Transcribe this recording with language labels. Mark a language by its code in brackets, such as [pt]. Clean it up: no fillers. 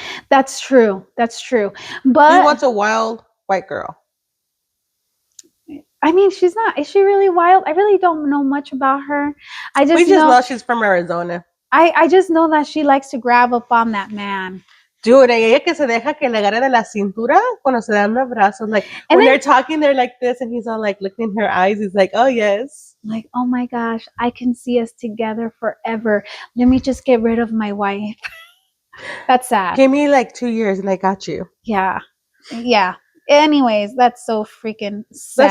[en] That's true. But he wants a wild white girl. I mean, she's not. Is she really wild? I really don't know much about her. We just know she's from Arizona. I just know that she likes to grab up on that man. [es] Dude, ella que se deja que le agarre de la cintura cuando se dan los brazos. [en] Like, when they're talking, they're like this, and he's all like looking in her eyes. He's like, oh, yes. Like, oh my gosh, I can see us together forever. Let me just get rid of my wife. That's sad. Give me like 2 years and I got you. Yeah. Anyways, that's so freaking sad.